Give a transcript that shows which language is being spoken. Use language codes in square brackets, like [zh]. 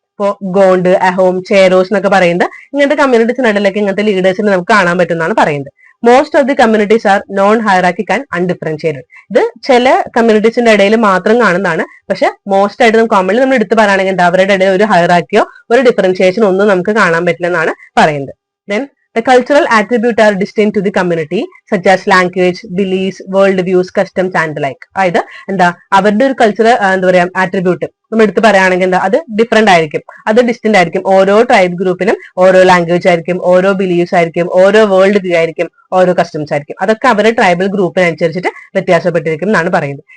[ml] ഇപ്പോ ഗോണ്ട്, അഹോം, ചേരോസ് എന്നൊക്കെ പറയുന്നത് ഇങ്ങനത്തെ കമ്മ്യൂണിറ്റീസിനിടയിലൊക്കെ ഇങ്ങനത്തെ ലീഡേഴ്സിനെ നമുക്ക് കാണാൻ പറ്റുമെന്നാണ് പറയുന്നത്. [en] Most of the communities are non hierarchic and undifferentiated. [ml] ഇത് ചില കമ്മ്യൂണിറ്റീസിന്റെ ഇടയിൽ മാത്രം കാണുന്നതാണ്. പക്ഷെ മോസ്റ്റ് ആയിട്ട് നമുക്ക് കോമൺലി നമ്മൾ എടുത്ത് പറയുകയാണെങ്കിൽ അവരുടെ ഇടയിൽ ഒരു ഹയറാർക്കിയോ ഒരു ഡിഫറൻഷിയേഷൻ ഒന്നും നമുക്ക് കാണാൻ പറ്റില്ലെന്നാണ് പറയുന്നത്. [en] Then the cultural attributes are distinct to the community, such as language, beliefs, world views, customs and the like. [ml] അതായത് എന്താ അവരുടെ ഒരു കൾച്ചറൽ എന്താ പറയാ ആട്രിബ്യൂട്ട് നമ്മൾ എടുത്ത് പറയുകയാണെങ്കിൽ എന്താ അത് ഡിഫറെന്റ് ആയിരിക്കും, അത് ഡിസ്റ്റന്റ് ആയിരിക്കും. ഓരോ ട്രൈബ് ഗ്രൂപ്പിനും ഓരോ ലാംഗ്വേജ് ആയിരിക്കും, ഓരോ ബിലീഫ്സ് ആയിരിക്കും, ഓരോ വേൾഡ് വ്യൂ ആയിരിക്കും, ഓരോ കസ്റ്റംസ് ആയിരിക്കും. അതൊക്കെ അവരുടെ ട്രൈബൽ ഗ്രൂപ്പിനനുസരിച്ചിട്ട് വ്യത്യാസപ്പെട്ടിരിക്കും എന്നാണ് പറയുന്നത്.